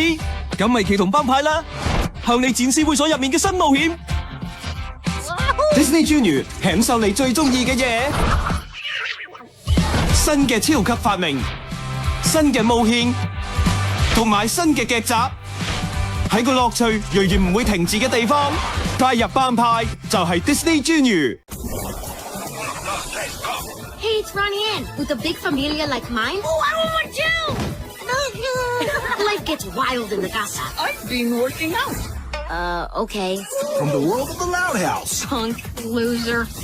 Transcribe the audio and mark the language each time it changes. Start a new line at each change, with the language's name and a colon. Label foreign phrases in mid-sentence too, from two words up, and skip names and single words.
Cantonese: 咁米奇同班派啦，向你展示會所入面嘅新冒險。Disney Junior 享受你最中意嘅嘢，新嘅超級發明，新嘅冒險，同埋新嘅劇集，喺個樂趣仍然唔會停止嘅地方，加入班派就係 Disney Junior。
English: Hey, it's Ronnie Ann. With a big familia like mine. Oh, I want you. Life gets wild in the casa. I've been working out. Okay. From the world of the Loud House, Punk loser.